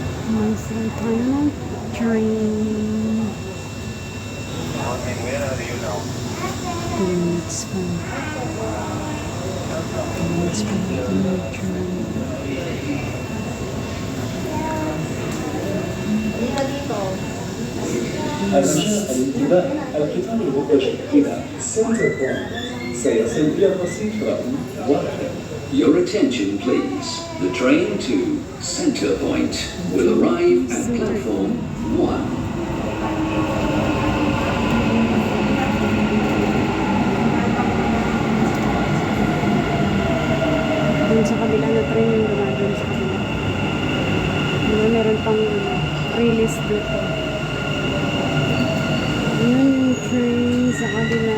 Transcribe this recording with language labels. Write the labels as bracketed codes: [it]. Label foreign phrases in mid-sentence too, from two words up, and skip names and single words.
[tl] Masay tayo ng train. Minutes pa. Minutes pa dito ng train. [ar] الانتباه القطار المتجه إلى سنتر بوينت سيصل إلى الرصيف رقم 1. [en] Your attention please. The train to Center Point will arrive at platform 1. [tl] Dun sa kabila na train yung dumadun sa kabila. Meron pang release dito. Yun yung train sa kabila.